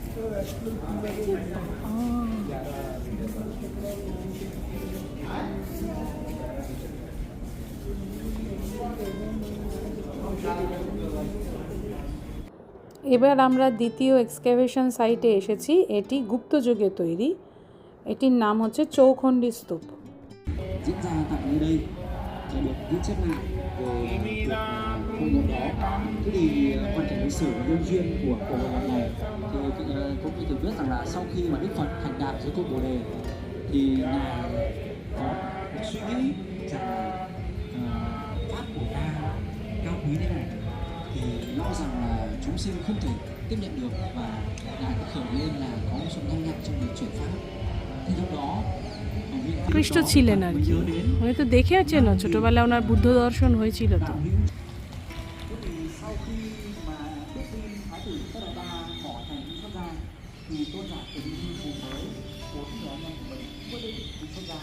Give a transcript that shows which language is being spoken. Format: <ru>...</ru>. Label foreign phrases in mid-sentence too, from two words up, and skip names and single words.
<bn>এবার আমরা দ্বিতীয়</bn> <en>excavation site</en> <bn>এসেছি। এটি গুপ্ত যুগে তৈরি। এটির নাম হচ্ছে চৌখণ্ডী স্তূপ।</bn> <vi>diễn ra tại nơi đây là được ghi chép lại về cuộc hội ngộ đó. Thế thì hoàn cảnh lịch sử và nhân duyên của cuộc hội ngộ này thì cũng được biết rằng là sau khi mà Đức Phật thành đạt dưới cội Bồ đề thì ngài có một suy nghĩ rằng pháp của ta cao quý thế này thì lo rằng là chúng sinh không thể tiếp nhận được, và ngài đã khởi lên là có một sự nhanh nhạy trong việc chuyển pháp. Thì lúc đó</vi> <bn>কৃষ্ণ ছিলেন আর কি, উনি তো দেখে আছেন ছোটবেলায় ওনার বুদ্ধ দর্শন হয়েছিল তো।</bn> <vi>sau khi mà biết tin thái tử Tất Đạt Đa bỏ thành đi xuất gia thì tôn giả từ đi cùng với 4 người anh em của mình quyết định đi xuất gia.</vi>